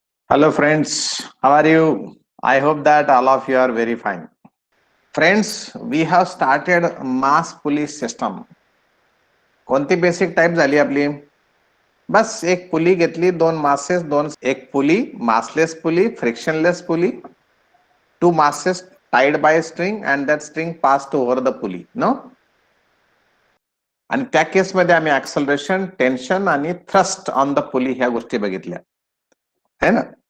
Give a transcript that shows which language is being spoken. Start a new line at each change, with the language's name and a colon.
English: Hello friends, how are you? I hope that all of you are very fine. Friends, we have started mass police system.
Marathi: कोणती basic type झाली आपली? बस एक pulley घेतली,
English: दोन मासेस, एक pulley, massless pulley, frictionless pulley, two masses tied by a string and that string passed over the pulley, no?
Marathi: आणि त्या केसमध्ये आम्ही ऍक्सलरेशन, टेन्शन आणि थ्रस्ट ऑन द पुली ह्या गोष्टी बघितल्या है ना.